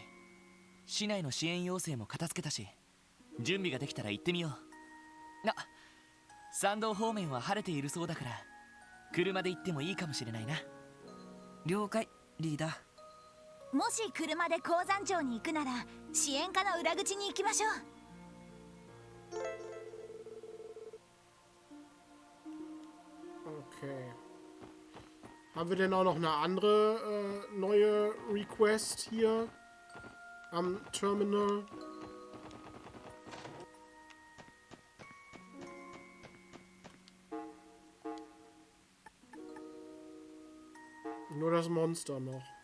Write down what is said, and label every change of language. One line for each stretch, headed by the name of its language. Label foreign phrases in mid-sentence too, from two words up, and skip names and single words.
Japanese: 市内の支援要請も片付けたし、準備ができたら行ってみよう。山道方面は晴れているそうだから、車で行ってもいいかもしれないな。了解、リーダー。もし車で鉱山町に行くなら支援課の裏口に行きましょう。
English: Okay.
German: Haben wir denn auch noch eine andere neue Request hier am Terminal? Nur das Monster noch.